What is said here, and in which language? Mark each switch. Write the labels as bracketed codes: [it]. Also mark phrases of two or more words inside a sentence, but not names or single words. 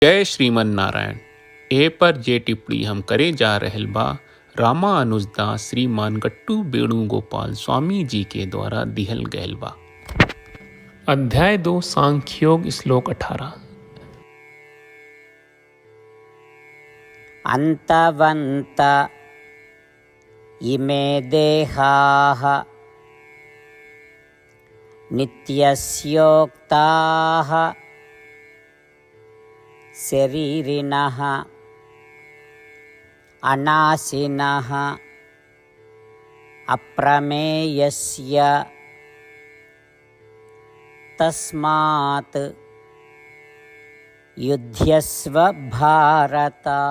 [bho] जय श्रीमन नारायण। ए पर जे टिप्पणी हम करे जा रहल बा रामानुजदास श्रीमान गट्टू वेणुगोपाल स्वामी जी के द्वारा दिहल गयल बा। [sa] अध्याय 2 सांख्योग श्लोक 18। अन्तवन्त इमे देहाः नित्यस्योक्ताः शरीरिणः अनाशिनः अप्रमेयस्य तस्मात् युध्यस्व भारत।